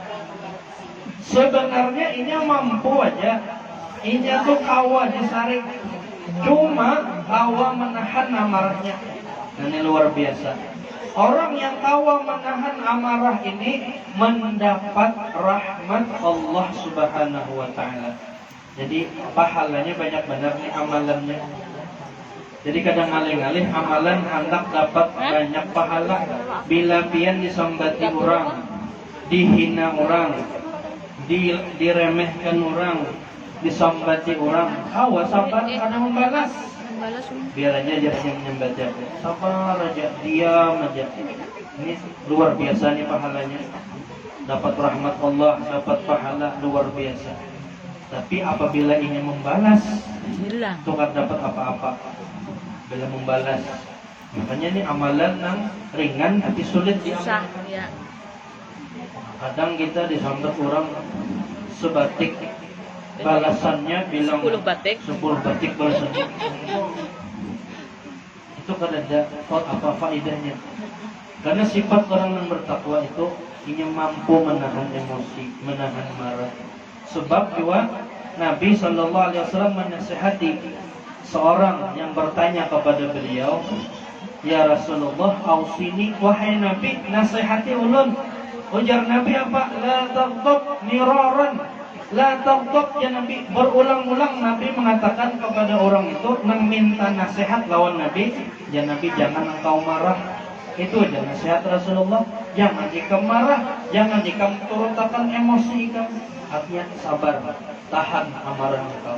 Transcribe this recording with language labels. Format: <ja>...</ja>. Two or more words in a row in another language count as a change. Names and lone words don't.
<bjn>Sebenarnya ini mampu aja, ini tuh kawa disaring, cuma kawa menahan amarahnya. Ini luar biasa. Orang yang kawa menahan amarah ini mendapat rahmat</bjn> <ar>الله سبحانه وتعالى.</ar> <bjn>Jadi pahalanya banyak benar nih amalannya. Jadi kadang alih-alih amalan hendak dapat banyak pahala, bila pian disambati orang, dihina orang, diremehkan orang, disambati orang, awas sabar karena membalas. Biar aja yang menyambat, sabar aja, diam aja. Ini luar biasa nih pahalanya. Dapat rahmat Allah, dapat pahala luar biasa. Tapi apabila ingin membalas, tukar dapat apa-apa. Bila membalas, makanya ini amalan yang ringan tapi sulit diamalkan. Ya. Kadang kita disambat orang sebatik, balasannya bilang 10 batik balasannya. Itu kan ada apa faedahnya? Karena sifat orang yang bertakwa itu ingin mampu menahan emosi, menahan marah. Sebab juga Nabi SAW menasihati seorang yang bertanya kepada beliau,</bjn> <ar>يا رسول الله,</ar> <bjn>ausini, wahai Nabi, nasihati ulun. Ujar Nabi apa?</bjn> <ar>لا تغضب مرارا. لا تغضب يا نبي.</ar> <bjn>Berulang-ulang Nabi mengatakan kepada orang itu yang minta nasihat lawan Nabi,</bjn> <ar>يا نبي</ar> <bjn>jangan engkau marah. Itu aja nasihat Rasulullah. Jangan jika marah, jangan jika turunkan emosi kamu. Artinya sabar, tahan amarah engkau.</bjn>